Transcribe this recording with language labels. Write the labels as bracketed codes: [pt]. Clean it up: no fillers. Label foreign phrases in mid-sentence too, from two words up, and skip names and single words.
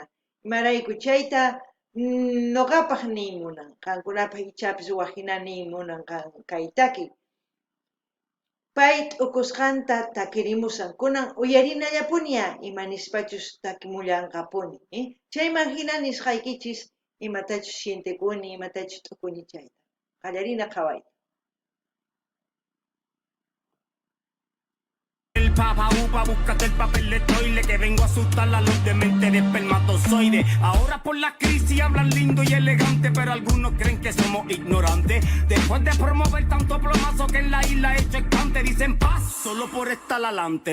[qu] Imarayku chayta noqapaq niymunan, qankunapaq ichapis waqhina niymunan kay taki. Pay t'ukusqanta takirimusan, kunan uyarinallapuña imanispachus takimullanqapuni. Chayman hina nisqaykichis imatachus sientikuni, imatachus t'ukuni chayta. Qallarina qhawayta. [es] El papa upa, búscate el papel de toile que vengo a asustar a los de mente de espermatozoide. Ahora por la crisis hablan lindo y elegante, pero algunos creen que somos ignorantes. Después de promover tanto plomazo que en la isla he hecho escante, dicen paz solo por estar adelante.